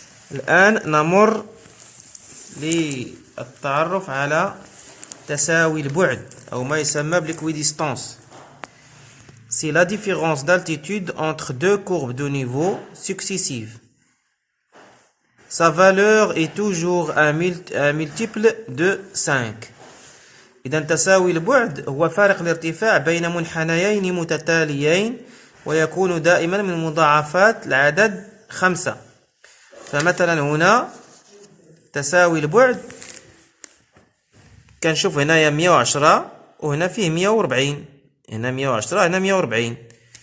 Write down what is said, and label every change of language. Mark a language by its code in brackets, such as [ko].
[ar] الآن نمر للتعرف على تساوي البعد أو ما يسمى بالإكويديستانس. [fr] C'est la différence d'altitude entre deux courbes de niveau successives. Sa valeur est toujours un multiple de 5. [ar] إذا تساوي البعد هو فارق الارتفاع بين منحنيين متتاليين، ويكون دائما من مضاعفات العدد 5. فمثلا هنا تساوي البعد كنشوف هنايا 110 وهنا فيه 140، هنا 110 هنا 140.